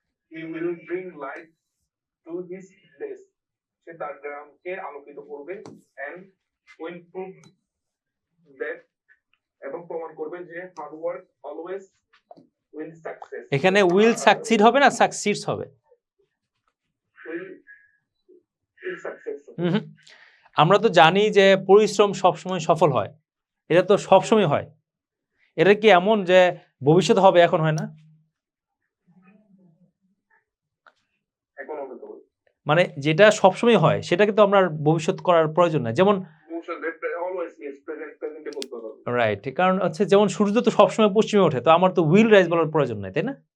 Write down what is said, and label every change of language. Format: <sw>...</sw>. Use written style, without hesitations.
<en>He will bring light to his village.</en> <bn>সে তার গ্রামকে আলোকিত করবে</bn> <en>and will prove that</en> <bn>এবং প্রমাণ করবে যে</bn> <en>hard work always wins success.</en> <bn>এখানে</bn> <en>will succeed</en> <bn>হবে না</bn> <en>succeeds</en> <bn>হবে?</bn> <en>Will success.</en> <bn>আমরা তো জানি যে পরিশ্রম সবসময় সফল হয়, এটা তো সবসময় হয়। এটা কি এমন যে ভবিষ্যৎ হবে এখন হয় না? এখন হবে তো মানে যেটা সবসময় হয় সেটাকে তো আমরা ভবিষ্যৎ করার প্রয়োজন নাই। যেমন</bn> <en>always is present বলতে হবে।</en> <bn>রাইট, কারণ হচ্ছে যেমন সূর্য তো সবসময় পশ্চিমে ওঠে, তো আমার তো</bn> <en>will rise</en> <bn>বলার প্রয়োজন নাই, তাই না?</bn>